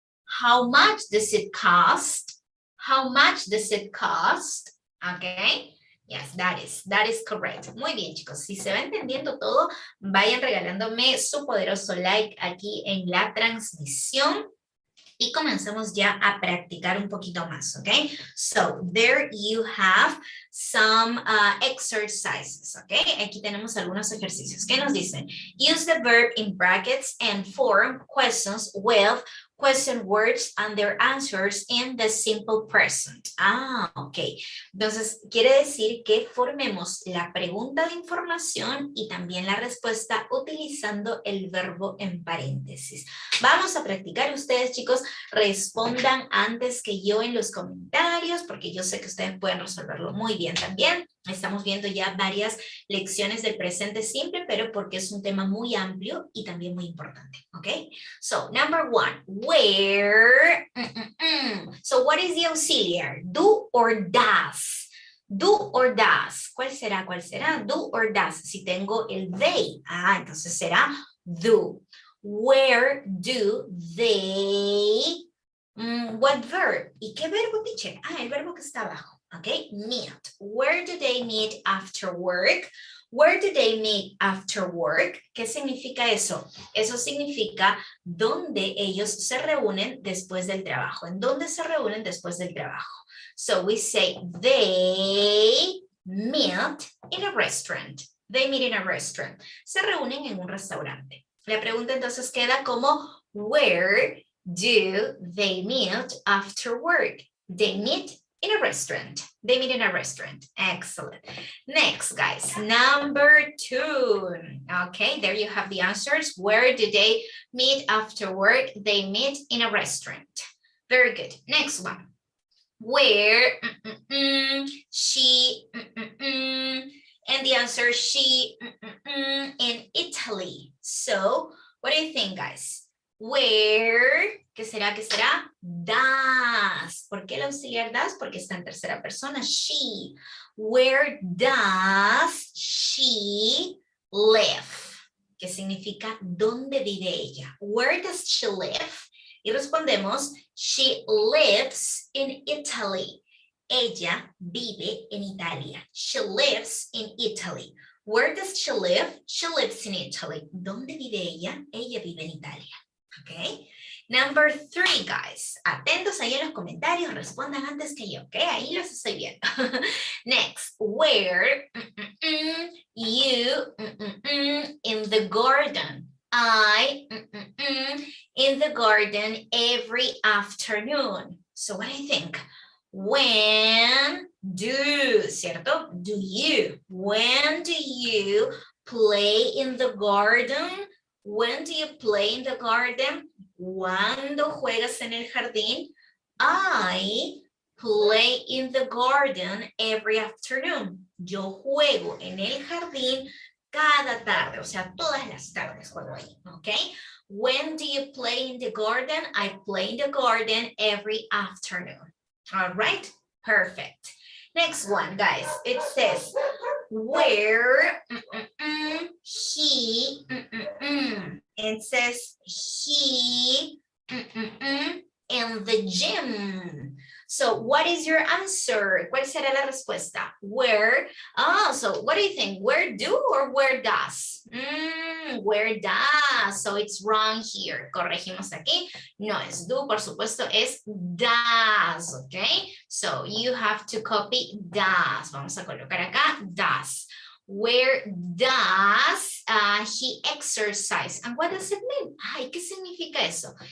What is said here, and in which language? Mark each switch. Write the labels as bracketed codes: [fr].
[en] How much does it cost? How much does it cost? Okay. Yes, that is correct. [es] Muy bien, chicos. Si se va entendiendo todo, vayan regalándome su poderoso like aquí en la transmisión. Y comenzamos ya a practicar un poquito más, ¿ok? [en] So, there you have some exercises, ¿ok? [es] Aquí tenemos algunos ejercicios. ¿Qué nos dicen? [en] Use the verb in brackets and form questions with question words and their answers in the simple present. Ok. [es] Entonces, quiere decir que formemos la pregunta de información y también la respuesta utilizando el verbo en paréntesis. Vamos a practicar. Ustedes, chicos, respondan antes que yo en los comentarios, porque yo sé que ustedes pueden resolverlo muy bien también. Estamos viendo ya varias lecciones del presente simple, pero porque es un tema muy amplio y también muy importante, ¿ok? [en] So, number one, where, So, what is the auxiliary? Do or does? Do or does. [es] ¿Cuál será? ¿Cuál será? [en] Do or does. [es] Si tengo el they, entonces será do. [en] Where do they, what verb? [es] ¿Y qué verbo, [en] teacher? [es] El verbo que está abajo. [en] Okay, meet. Where do they meet after work? Where do they meet after work? [es] ¿Qué significa eso? Eso significa dónde ellos se reúnen después del trabajo. ¿En dónde se reúnen después del trabajo? [en] So we say they meet in a restaurant. They meet in a restaurant. [es] Se reúnen en un restaurante. La pregunta entonces queda como, [en] where do they meet after work? They meet in a restaurant. They meet in a restaurant. Excellent. Next, guys, number 2. Okay, there you have the answers. Where do they meet after work? They meet in a restaurant. Very good. Next one. Where she and the answer she in Italy. So what do you think, guys? [es] Where, ¿qué será? ¿Qué será? Does. ¿Por qué el auxiliar does? Porque está en tercera persona, she. [en] Where does she live? [es] ¿Qué significa dónde vive ella? [en] Where does she live? [es] Y respondemos, [en] she lives in Italy. [es] Ella vive en Italia. [en] She lives in Italy. Where does she live? She lives in Italy. [es] ¿Dónde vive ella? Ella vive en Italia. [en] Okay. Number 3, guys. [es] Atentos ahí en los comentarios, respondan antes que yo, ¿ok? Ahí los estoy viendo. [en] Next, where you in the garden. I in the garden every afternoon. So what do you think? When do, ¿cierto? Do you? When do you play in the garden? When do you play in the garden? [es] ¿Cuándo juegas en el jardín? [en] I play in the garden every afternoon. [es] Yo juego en el jardín cada tarde, o sea, todas las tardes juego ahí, ¿ok? [en] When do you play in the garden? I play in the garden every afternoon. All right, perfect. Next one, guys, it says, where he, it says he in the gym. So what is your answer? [es] ¿Cuál será la respuesta? [en] Where, so what do you think? Where do or where does? Where does, so it's wrong here. [es] Corregimos aquí, no es do, por supuesto es does, okay? [en] So you have to copy does. [es] Vamos a colocar acá [en] does. Where does he exercise? And what does it mean? [es] Ay, ¿qué significa eso?